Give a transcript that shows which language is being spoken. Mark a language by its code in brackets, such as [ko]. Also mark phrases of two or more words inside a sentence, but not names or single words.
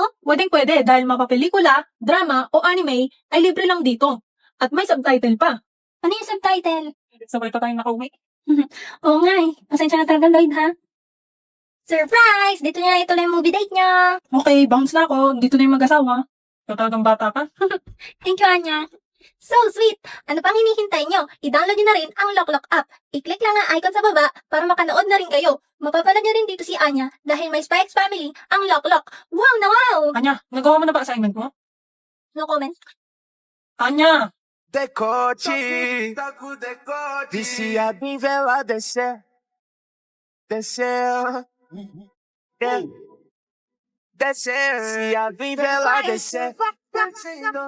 [tl] Pwede dahil mapapelikula, drama o anime ay libre lang dito. At may subtitle pa. Ano yung subtitle? Sabay pa tayong nakauwi. Oo nga eh. Pasensya na talaga, Lloyd, ha? Surprise! Dito niya ituloy yung movie date niya. Okay, bounce na ako. Dito na yung mag-asawa. Ikaw talagang bata ka. [en] Thank you, Anya. So sweet! [tl] Ano pang hinihintay nyo? I-download nyo na rin ang Lock app. I-click lang ang icon sa baba para makanood na rin kayo. Mapapanood nyo rin dito si Anya dahil may Spikes Family ang Lock. Wow na wow! Anya, nagawa mo na ba assignment mo? [en] No comment. [tl] Anya! [pt] Decote, viciado em vela descer, descer, descer, viciado em vela descer.